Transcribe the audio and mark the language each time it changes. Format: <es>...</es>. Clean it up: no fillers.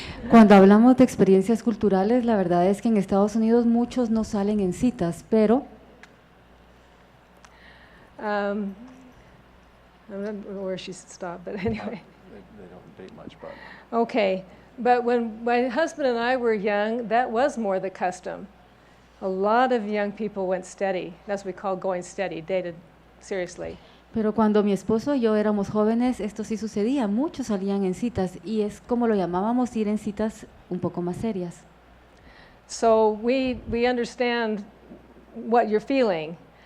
<es>Cuando hablamos de experiencias culturales, la verdad es que en Estados Unidos muchos no salen en citas, pero</es> <en>I don't know where she stopped, but anyway. They don't date much, but Okay, but when my husband and I were young, that was more the custom. A lot of young people went steady. That's what we call going steady, dated seriously.</en> <es>Pero cuando mi esposo y yo éramos jóvenes, esto sí sucedía. Muchos salían en citas y es como lo llamábamos ir en citas un poco más serias.</es> <en>So we understand what you're feeling.</en>